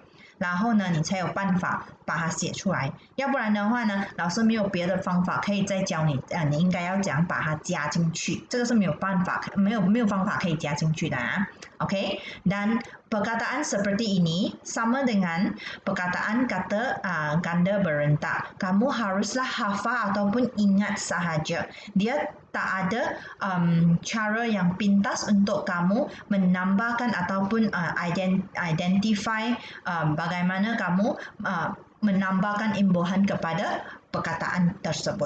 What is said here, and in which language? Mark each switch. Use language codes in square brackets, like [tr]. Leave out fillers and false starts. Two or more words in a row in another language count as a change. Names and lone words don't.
[zh] 然后呢，你才有办法把它写出来，要不然的话呢，老师没有别的方法可以再教你，你应该要怎样把它加进去，这个是没有办法，没有方法可以加进去的啊。OK， [ms] dan perkataan seperti ini sama dengan perkataan kata ganda berentak. Kamu haruslah hafal ataupun ingat sahaja. Dia tak ada cara yang pintas untuk kamu menambahkan ataupun identify bagaimana kamu menambahkan imbuhan kepada perkataan tersebut.